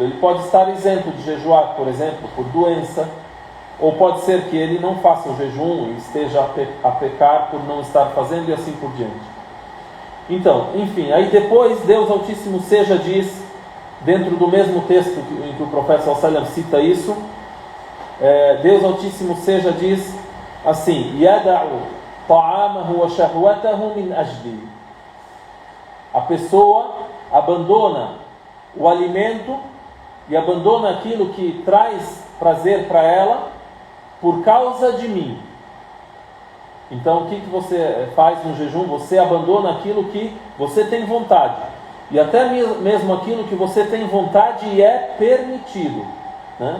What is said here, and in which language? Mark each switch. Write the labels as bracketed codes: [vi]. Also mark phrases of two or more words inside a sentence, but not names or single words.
[pt] Ele pode estar isento de jejuar, por exemplo, por doença, ou pode ser que ele não faça o jejum e esteja a pecar por não estar fazendo e assim por diante. Então, enfim, aí depois Deus Altíssimo Seja diz, dentro do mesmo texto em que o profeta [ar] صلى الله عليه وسلم [pt] cita isso, Deus Altíssimo Seja diz assim, [ar] يَدَعُ طَعَامَهُ وَشَهْوَتَهُ مِنْ أَجْلِي. [pt] A pessoa abandona o alimento e abandona aquilo que traz prazer para ela por causa de mim. Então, o que você faz no jejum? Você abandona aquilo que você tem vontade. E até mesmo aquilo que você tem vontade e é permitido, né?